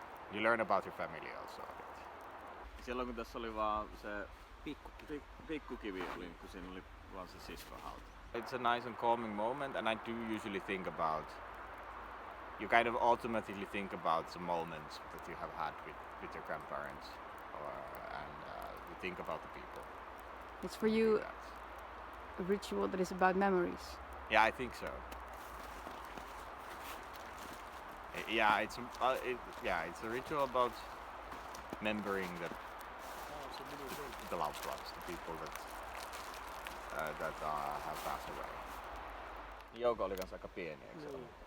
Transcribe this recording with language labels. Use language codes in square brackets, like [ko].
[en] So you learn about your family also a bit. [fi] Silloin kun tässä oli vaan se pikkukivi oli, kun siinä oli vaan se siskohauta. [en] It's a nice and calming moment, and I do usually think about, you kind of automatically think about the moments that you have had with your grandparents, and you think about the people. It's for you a ritual that is about memories. Yeah, I think so. Yeah, it's a ritual about remembering the loved ones, the people that have passed away. [fi] Jouko oli kanssa aika pieni, eikö se ollut?